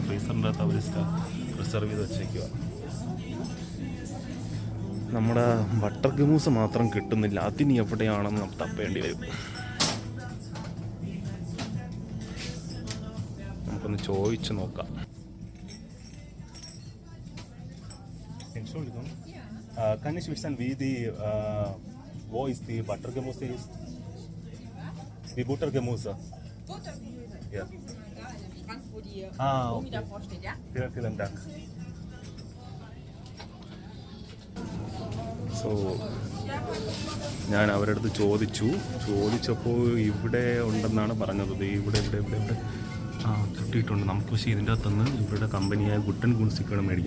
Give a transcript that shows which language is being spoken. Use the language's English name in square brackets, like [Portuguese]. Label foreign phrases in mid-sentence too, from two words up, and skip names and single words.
[Malayalam] ഫ്രീസറിൻ്റെ അകത്ത് അവർ പ്രിസർവ് ചെയ്ത് വെച്ചേക്കുക. നമ്മുടെ ബട്ടർ ഗമൂസ് മാത്രം കിട്ടുന്നില്ല. അതിനി എവിടെയാണെന്ന് നമുക്ക് തപ്പേണ്ടി വരും. നമുക്കൊന്ന് ചോദിച്ച് നോക്കാം. [German] Kann ich wissen, wie die wo ist die Buttergemüse ist? Die Buttergemüse. Buttergemüse. Ja. Im Schrank, wo die Okay. Gummi davor steht, ja? Vielen Dank. [Malayalam] സോ ഞാൻ അവരുടെ അടുത്ത് ചോദിച്ചപ്പോൾ ഇവിടെ ഉണ്ടെന്നാണ് പറഞ്ഞത്. ഇവിടെ കിട്ടിയിട്ടുണ്ട് നമുക്ക്. പക്ഷേ ഇതിൻ്റെ അകത്തുനിന്ന് ഇവിടെ കമ്പനിയായ ഗുട്ടൻ ഗുൺസിക്കാണ് മേടിക്കും.